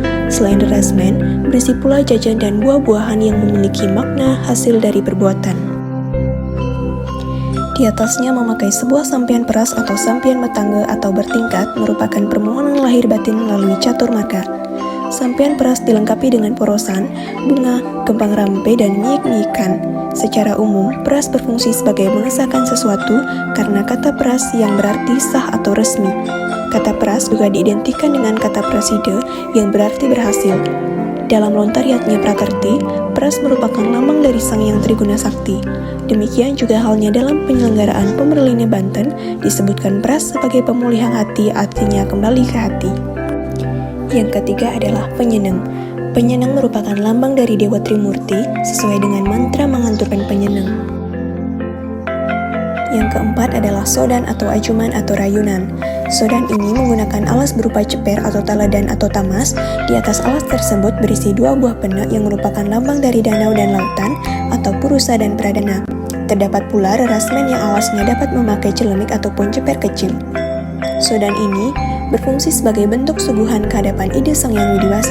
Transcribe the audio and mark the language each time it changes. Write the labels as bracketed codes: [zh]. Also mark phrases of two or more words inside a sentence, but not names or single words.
[id] Selain nerarasmen, berisi pula jajan dan buah-buahan yang memiliki makna hasil dari perbuatan. Di atasnya memakai sebuah sampian peras atau sampian metangga atau bertingkat merupakan permohonan lahir batin melalui catur marga. Sampian peras dilengkapi dengan porosan, bunga, kembang rampe, dan miik-miikan. Secara umum, peras berfungsi sebagai mengesahkan sesuatu karena kata peras yang berarti sah atau resmi. Kata peras juga diidentikan dengan kata prasida yang berarti berhasil. Dalam lontariatnya Prakerti, peras merupakan lambang dari Sang Hyang Triguna Sakti. Demikian juga halnya dalam penyelenggaraan Pemerline Banten, disebutkan peras sebagai pemulihan hati, artinya kembali ke hati. Yang ketiga adalah penyeneng. Penyeneng merupakan lambang dari Dewa Trimurti, sesuai dengan mantra menghanturkan penyeneng. Yang keempat adalah sodan atau ajuman atau rayunan. Sodan ini menggunakan alas berupa ceper atau taladan atau tamas. Di atas alas tersebut berisi 2 buah pena yang merupakan lambang dari danau dan lautan atau purusa dan pradana. Terdapat pula rerasmen yang alasnya dapat memakai celemik ataupun ceper kecil. Sodan ini berfungsi sebagai bentuk suguhan kehadapan ide Sang Hyang Widiwasa.